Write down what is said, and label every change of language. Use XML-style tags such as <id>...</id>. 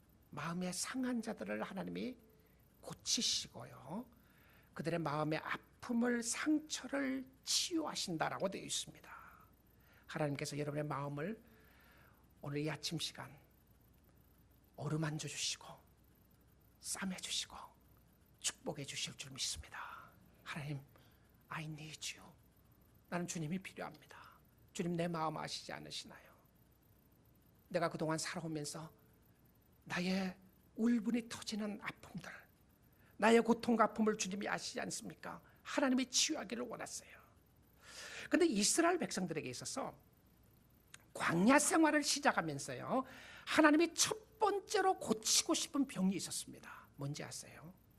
<ko>마음의 상한 자들을 하나님이 고치시고요, 그들의 마음의 아픔을, 상처를 치유하신다라고 되어 있습니다. 하나님께서 여러분의 마음을 오늘 이 아침 시간 어루만져 주시고 싸매 주시고 축복해 주실 줄 믿습니다.</ko> <en>하나님, I need you.</en> <ko>나는 주님이 필요합니다. 주님, 내 마음 아시지 않으시나요? 내가 그동안 살아오면서 나의 울분이 터지는 아픔들, 나의 고통과 아픔을 주님이 아시지 않습니까? 하나님이 치유하기를 원했어요. 그런데 이스라엘 백성들에게 있어서 광야 생활을 시작하면서요, 하나님이 첫 번째로 고치고 싶은 병이 있었습니다. 뭔지 아세요?</ko>